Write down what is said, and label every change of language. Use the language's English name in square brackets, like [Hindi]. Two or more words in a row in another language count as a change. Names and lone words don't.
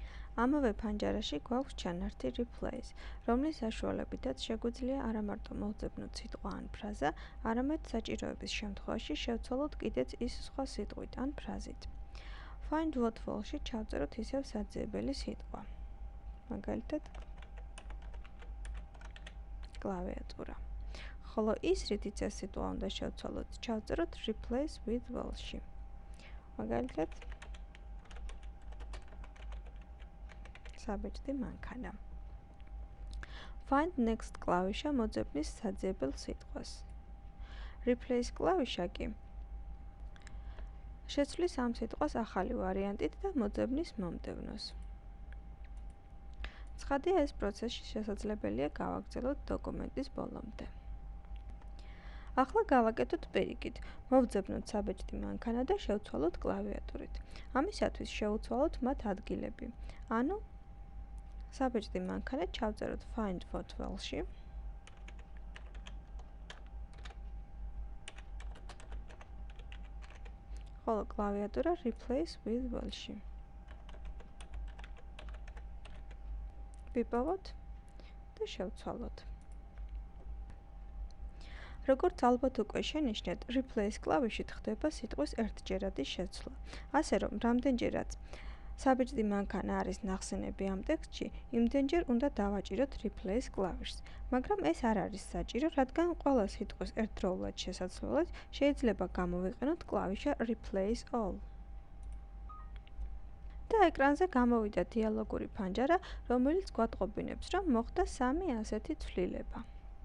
[Georgian] ამავე ფანჯარაში გვაქვს ჩანართი replace, რომლის საშუალებითაც შეგვიძლია არა მარტო მოვძებნოთ სიტყვა ან ფრაზა, არამედ საჭიროების შემთხვევაში შევცვალოთ კიდეც ის სხვა სიტყვით ან ფრაზით. [English] Find what [Georgian] ვალში ჩავწეროთ ისევ საძიებელი სიტყვა. მაგალითად, კლავიატურა. ხოლო ის, რითიც ეს სიტყვა უნდა შევცვალოთ, ჩავწეროთ [English] replace with [Georgian] ვალში. მაგალითად, საბეჭდი მანქანა. [English] Find next [Georgian] კლავიშა მოძებნის საძიებელ სიტყვას. Replace კლავიშა კი შეცვლის ამ სიტყვას ახალი ვარიანტით და მოძებნის მომდევნოს. ცხადია, ეს პროცესი შესაძლებელია გავაგრძელოთ დოკუმენტის ბოლომდე. ახლა გავაკეთოთ პირიქით, მოვძებნოთ საბეჭდი მანქანა და შევცვალოთ კლავიატურით. ამისათვის შევუცვალოთ მათ ადგილები. ანუ, საბეჭდი მანქანა ჩავწეროთ [English] Find what [Georgian] ვალში. ხოლო კლავიატურა [English] replace with [Georgian] ვალში. ვიპოვოთ და შევცვალოთ. როგორც ალბათ უკვე შენიშნეთ, replace კლავიშით ხდება სიტყვის ერთჯერადი შეცვლა. ასე რომ, რამდენჯერაც საბეჭდი მანქანა არის ნახსენები ამ ტექსტში, იმდენჯერ უნდა დავაჭიროთ replace კლავიშს. მაგრამ ეს არ არის საჭირო, რადგან ყველა სიტყვის ერთდროულად შესაცვლელად შეიძლება გამოვიყენოთ კლავიშა [English] replace all. [Georgian] და ეკრანზე გამოვიდა დიალოგური ფანჯარა, რომელიც გვატყობინებს, რომ მოხდა 3 ასეთი ცვლილება.